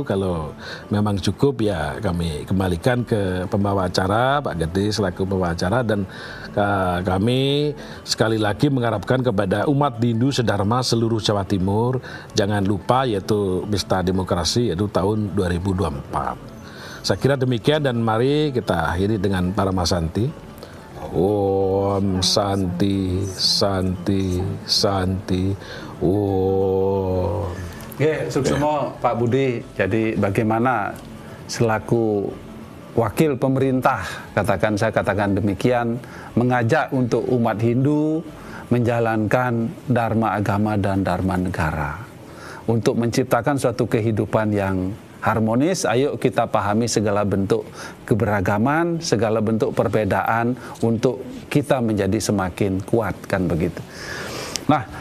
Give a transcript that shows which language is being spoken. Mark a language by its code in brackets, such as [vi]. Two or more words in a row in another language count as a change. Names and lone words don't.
[id] Kalau memang cukup ya kami kembalikan ke pembawa acara Pak Gede selaku pembawa acara dan kami sekali lagi mengharapkan kepada umat Hindu sedharma seluruh Jawa Timur jangan lupa yaitu pesta demokrasi yaitu tahun 2024. Saya kira demikian dan mari kita akhiri dengan Paramasanti. [sa] Om Santi Santi Santi Om. [id] Suksemo Pak Budi. Jadi bagaimana selaku wakil pemerintah saya katakan demikian mengajak untuk umat Hindu menjalankan Dharma agama dan Dharma negara. Untuk menciptakan suatu kehidupan yang harmonis, ayo kita pahami segala bentuk keberagaman, segala bentuk perbedaan untuk kita menjadi semakin kuat, kan begitu.